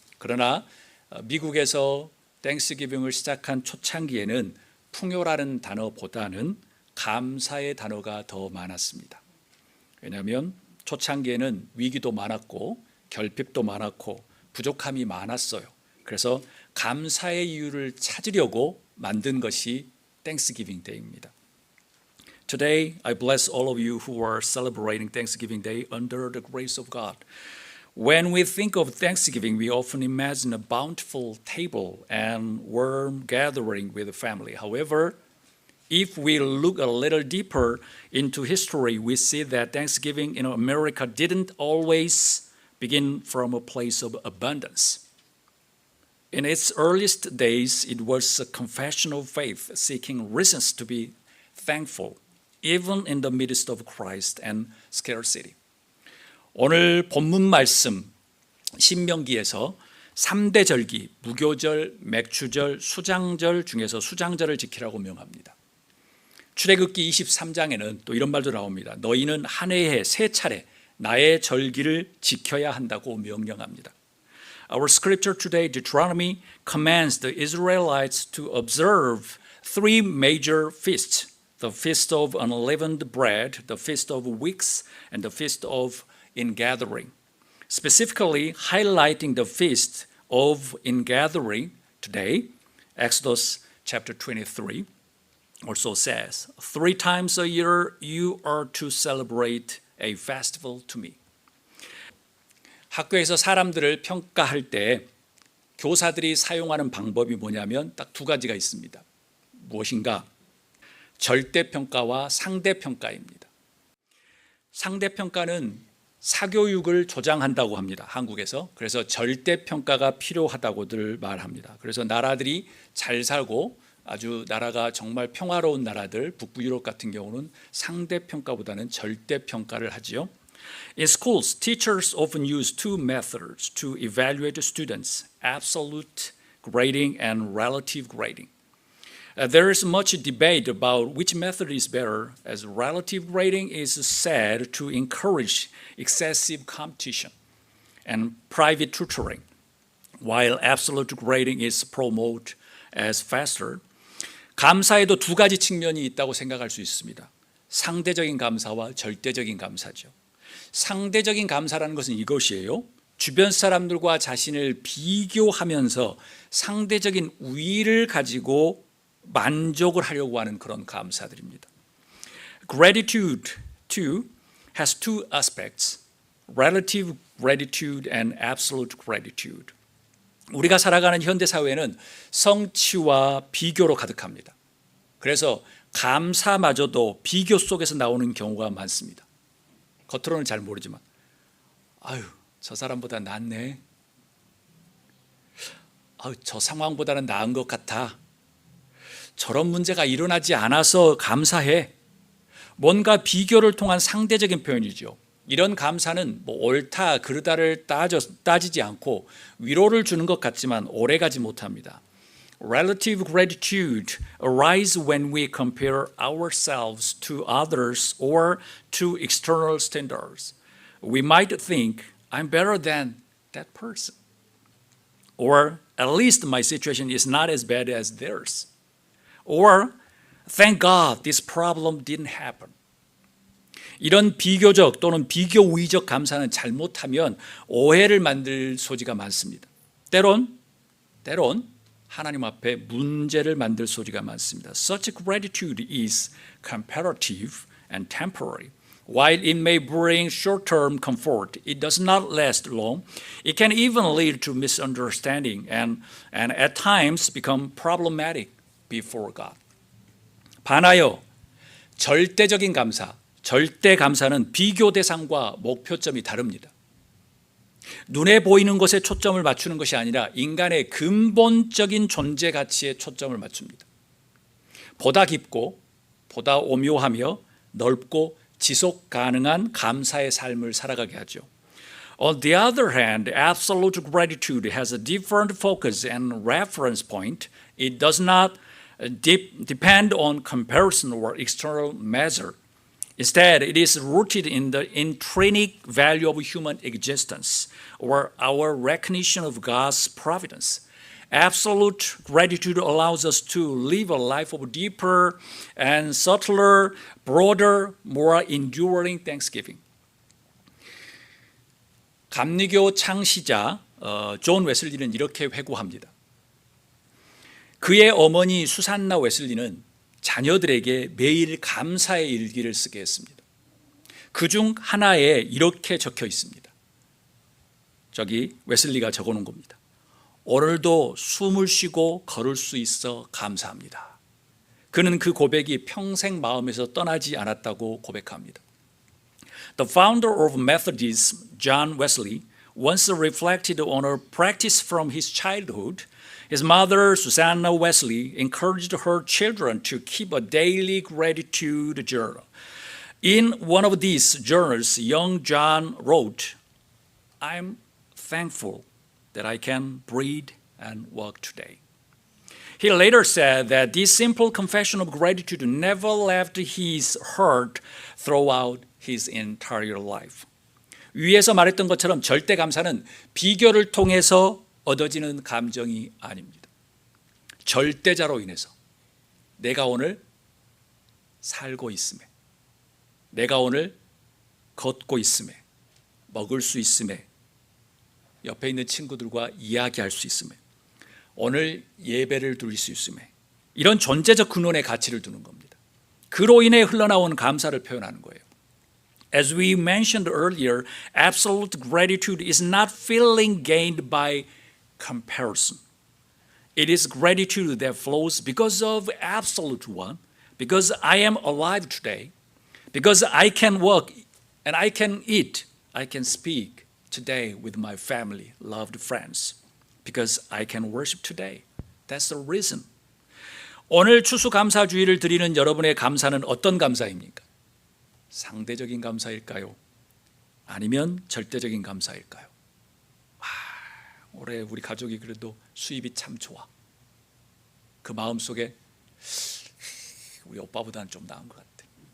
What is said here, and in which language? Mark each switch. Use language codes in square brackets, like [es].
[ko] 그러나 미국에서 땡스기빙을 시작한 초창기에는 풍요라는 단어보다는 감사의 단어가 더 많았습니다. 왜냐하면 초창기에는 위기도 많았고 결핍도 많았고 부족함이 많았어요. 그래서 감사의 이유를 찾으려고 만든 것이 땡스기빙 데이입니다. [en] Today, I bless all of you who are celebrating Thanksgiving Day under the grace of God. When we think of Thanksgiving, we often imagine a bountiful table and warm gathering with the family. However, if we look a little deeper into history, we see that Thanksgiving in America didn't always begin from a place of abundance. In its earliest days, it was a confession of faith, seeking reasons to be thankful, even in the midst of Christ and scarcity. [ko] 오늘 본문 말씀 신명기에서 3대 절기, 무교절, 맥추절, 수장절 중에서 수장절을 지키라고 명합니다. 출애굽기 23장에는 또 이런 말도 나옵니다. 너희는 한 해에 3차례 나의 절기를 지켜야 한다고 명령합니다. [en] Our scripture today, Deuteronomy, commands the Israelites to observe 3 major feasts: the feast of unleavened bread, the feast of weeks, and the feast of ingathering. Specifically highlighting the feast of ingathering today, Exodus chapter 23 also says, 3 times a year you are to celebrate a festival to me. [ko] 학교에서 사람들을 평가할 때 교사들이 사용하는 방법이 뭐냐면 딱 2가지가 있습니다. 무엇인가? 절대평가와 상대평가입니다. 상대평가는 사교육을 조장한다고 합니다. 한국에서. 그래서 절대평가가 필요하다고들 말합니다. 그래서 나라들이 잘 살고 아주 나라가 정말 평화로운 나라들, 북부 유럽 같은 경우는 상대평가보다는 절대평가를 하지요. [en] In schools, teachers often use 2 methods to evaluate students: absolute grading and relative grading. There is much debate about which method is better, as relative grading is said to encourage excessive competition and private tutoring, while absolute grading is promoted as faster. [ko] 감사에도 2가지 측면이 있다고 생각할 수 있습니다. 상대적인 감사와 절대적인 감사죠. 상대적인 감사라는 것은 이것이에요. 주변 사람들과 자신을 비교하면서 상대적인 우위를 가지고 만족을 하려고 하는 그런 감사들입니다. [en] Gratitude too has 2 aspects: relative gratitude and absolute gratitude. [ko] 우리가 살아가는 현대 사회는 성취와 비교로 가득합니다. 그래서 감사마저도 비교 속에서 나오는 경우가 많습니다. 겉으로는 잘 모르지만 아유, 저 사람보다 낫네. 아유, 저 상황보다는 나은 것 같아. 저런 문제가 일어나지 않아서 감사해. 뭔가 비교를 통한 상대적인 표현이죠. 이런 감사는 옳다 그르다를 따지지 않고 위로를 주는 것 같지만 오래가지 못합니다. [en] Relative gratitude arises when we compare ourselves to others or to external standards. We might think, I'm better than that person. Or at least my situation is not as bad as theirs. Or thank God this problem didn't happen. [ko] 이런 비교적 또는 비교우위적 감사는 잘못하면 오해를 만들 소지가 많습니다. 때론 하나님 앞에 문제를 만들 소지가 많습니다. [en] Such gratitude is comparative and temporary. While it may bring short-term comfort, it does not last long. It can even lead to misunderstanding and at times become problematic before God. [ko] 반하여 절대적인 감사, 절대 감사는 비교 대상과 목표점이 다릅니다. 눈에 보이는 것에 초점을 맞추는 것이 아니라 인간의 근본적인 존재 가치에 초점을 맞춥니다. 보다 깊고 보다 오묘하며 넓고 지속 가능한 감사의 삶을 살아가게 하죠. [en] On the other hand, absolute gratitude has a different focus and reference point. It does not depend on comparison or external measure. Instead, it is rooted in the intrinsic value of human existence or our recognition of God's providence. Absolute gratitude allows us to live a life of deeper and subtler, broader, more enduring thanksgiving. [ko] 감리교 창시자 존 웨슬리는 이렇게 회고합니다. 그의 어머니 수산나 웨슬리는 자녀들에게 매일 감사의 일기를 쓰게 했습니다. 그중 하나에 이렇게 적혀 있습니다. 저기 웨슬리가 적어놓은 겁니다. 오늘도 숨을 쉬고 걸을 수 있어 감사합니다. 그는 그 고백이 평생 마음에서 떠나지 않았다고 고백합니다. [en] The founder of Methodism, John Wesley, once reflected on a practice from his childhood. His mother, Susanna Wesley, encouraged her children to keep a daily gratitude journal. In one of these journals, young John wrote, "I'm thankful that I can breathe and walk today." He later said that this simple confession of gratitude never left his heart throughout his entire life. [ko] 위에서 말했던 것처럼 절대 감사는 비교를 통해서 얻어지는 감정이 아닙니다. 절대자로 인해서 내가 오늘 살고 있음에, 내가 오늘 걷고 있음에, 먹을 수 있음에, 옆에 있는 친구들과 이야기할 수 있음에, 오늘 예배를 드릴 수 있음에, 이런 존재적 근원의 가치를 두는 겁니다. 그로 인해 흘러나온 감사를 표현하는 거예요. [en] As we mentioned earlier, absolute gratitude is not feeling gained by comparison. It is gratitude that flows because of absolute one, because I am alive today, because I can walk and I can eat, I can speak today with my family, loved friends, because I can worship today. That's the reason. [ko] 오늘 추수감사주의를 드리는 여러분의 감사는 어떤 감사입니까? 상대적인 감사일까요? 아니면 절대적인 감사일까요? 올해 우리 가족이 그래도 수입이 참 좋아. 그 마음속에 우리 오빠보다는 좀 나은 것 같아.